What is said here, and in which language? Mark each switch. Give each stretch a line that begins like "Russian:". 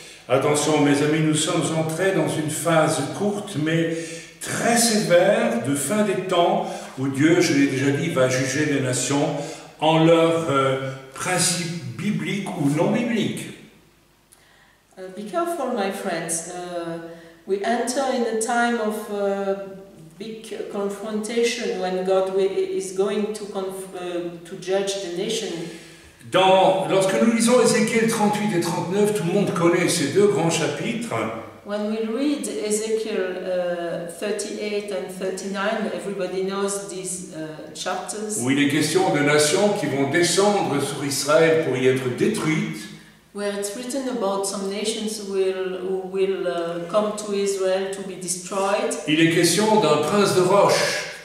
French: Attention mes amis, nous sommes entrés dans une phase courte mais très sévère de fin des temps où Dieu, je l'ai déjà dit, va juger les nations en leurs principes bibliques ou non bibliques.
English: Be careful, my friends. We enter in a time of big confrontation when God is going to judge the nation.
French: Lorsque nous lisons Ézéchiel 38 et 39, tout le monde connaît ces deux grands chapitres.
English: When we read Ezekiel 38 and 39, everybody knows these chapters.
French: Où il est question de nations qui vont descendre sur Israël pour y être détruites.
English: Where it's written about some nations who will come to Israel to be destroyed.
French: Il est question d'un prince de roche.